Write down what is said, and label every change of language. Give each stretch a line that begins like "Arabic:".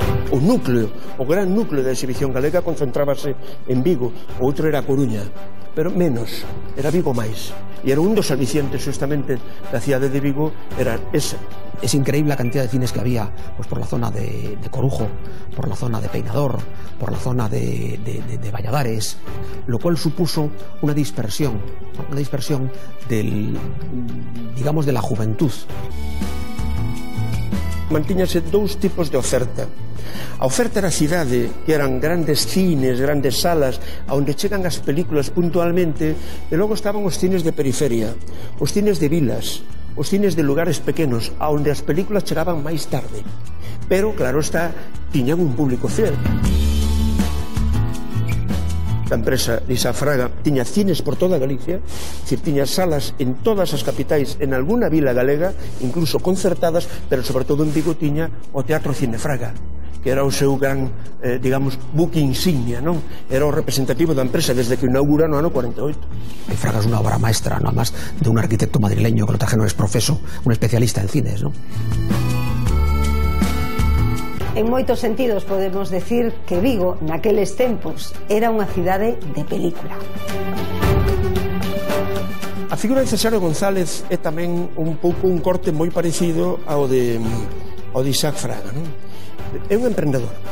Galician: O núcleo, o gran núcleo da exhibición galega concentrábase en Vigo, o outro era a Coruña, pero menos, era Vigo máis. E era un dos alicientes justamente da cidade de Vigo, era esa.
Spanish: Es increíble la cantidad de cines que había pues por la zona de Corujo, por la zona de Peinador, por la zona de Valladares, lo cual supuso una dispersión digamos, de la juventud.
Galician: Mantíñase dous tipos de oferta. A oferta era a cidade, que eran grandes cines, grandes salas, onde chegan as películas puntualmente, e logo estaban os cines de periferia, os cines de vilas, os cines de lugares pequenos, onde as películas chegaban máis tarde. Pero, claro está, tiñan un público fiel. A empresa de Isafraga tiña cines por toda Galicia, tiña salas en todas as capitais, en alguna vila galega, incluso concertadas, pero sobre todo en Vigo tiña o Teatro Cinefraga, que era o seu gran, digamos, buque insignia, non? Era o representativo da empresa desde que inaugura no ano 48.
Spanish: Fraga es una obra maestra, nada más, de un arquitecto madrileño que lo trajeron es profeso, un especialista en cines, ¿no?
Galician: En moitos sentidos podemos decir que Vigo, naqueles tempos, era unha cidade de película. A figura de Cesáreo González é tamén un pouco un corte moi parecido ao de Isaac Fraga, non? É un emprendedor.